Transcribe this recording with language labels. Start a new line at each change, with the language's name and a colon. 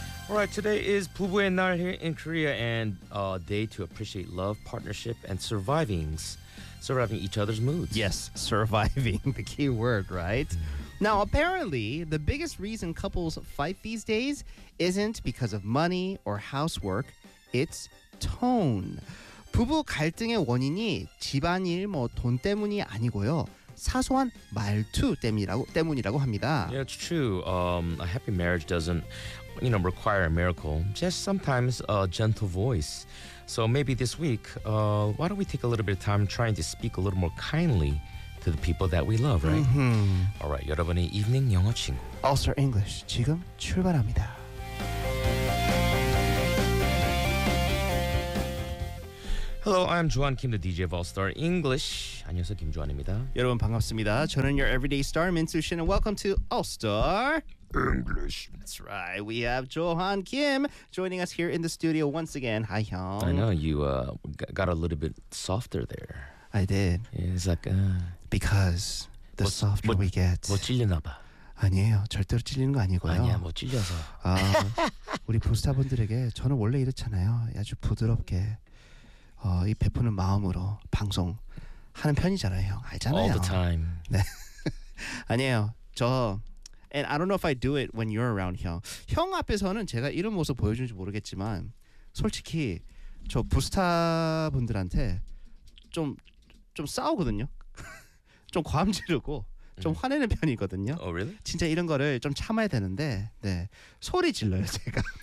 English: All right, today is
Korean: 부부의 날
English: here in Korea and a day to appreciate love, partnership, and surviving each other's moods. Yes, surviving, the key word, right? Now, apparently, the biggest reason couples fight these days isn't because of money or housework, it's tone.
Korean: 부부 갈등의 원인이 집안일 뭐 돈 때문이 아니고요. 사소한 말투 때문이라고 합니다.
English: Yeah, it's true. A happy marriage doesn't, you know, require a miracle. Just sometimes a gentle voice. So maybe this week, why don't we take a little bit of time trying to speak a little more kindly to the people that we love, right? Mm-hmm. All right,
Korean: 여러분의 evening 영어 친구. All Star English 지금 출발합니다.
English: Hello, I'm Juan Kim, the DJ of All Star English.
Korean: 안녕하세요, 김주환입니다. 여러분 반갑습니다. 저는
English: your everyday star, Minsoo Shin, and welcome to All Star English. That's right. We have Johan Kim joining us here in the studio once again. Hi, Hyung. I know you got a little bit softer there. I did. Yeah, it's like because the softer we get.
Korean: 뭐 찔리나 봐. 아니에요. 절대로 찔리는 거 아니고요. 아니야, 뭐 찔려서. 우리 부스타분들에게 저는 원래 이렇잖아요. 아주 부드럽게 이 베푸는 마음으로 방송 하는 편이잖아요, 형. 알잖아요.
English: All the time.
Korean: 네. 아니에요.
English: 저 And I don't know if I do it when you're around, 형.
Korean: 형 앞에서는 제가 이런 모습 보여주는지 모르겠지만 솔직히 저 부스타분들한테 좀 싸우거든요. 좀 과음지르고 좀 화내는 편이거든요.
English: Oh, really?
Korean: 진짜 이런 거를 좀 참아야 되는데 네 소리 질러요, 제가.